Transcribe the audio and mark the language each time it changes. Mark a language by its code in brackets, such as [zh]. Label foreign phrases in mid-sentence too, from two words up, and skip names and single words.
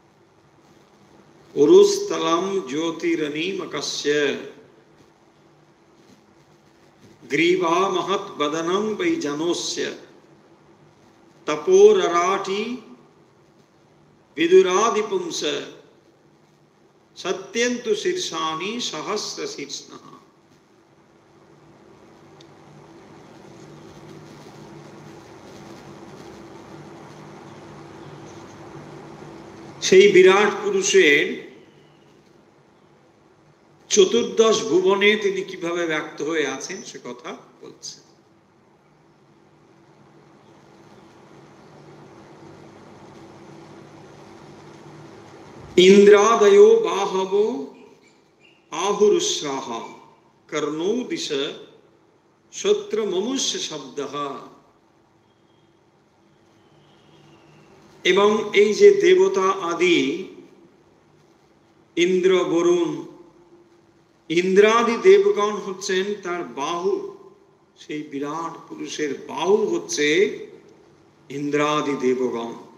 [sa] उरुस्थलम ज्योतिरनीमकस्य ग्रीवा महत् वदनं वै जनोस्य तपोरराटि विदुरादिपुंस सत्यन्तु शीर्षाणि सहस्र शीर्षणः। [bn] সেই বিরাট পুরুষের চতুর্দশ ভুবনে তিনি কিভাবে ব্যক্ত হয়ে আছেন সে কথা বলছে। [sa] इंद्रादयो बाहवो आहुरुस्राह कर्णो दिश शत्र ममुष्य शब्दः। [bn] এবং এই যে দেবতা আদি ইন্দ্র বরুণ ইন্দ্রাদি দেবগণ হচ্ছেন তার বাহু। সেই বিরাট পুরুষের বাহু হচ্ছে ইন্দ্রাদি দেবগণ।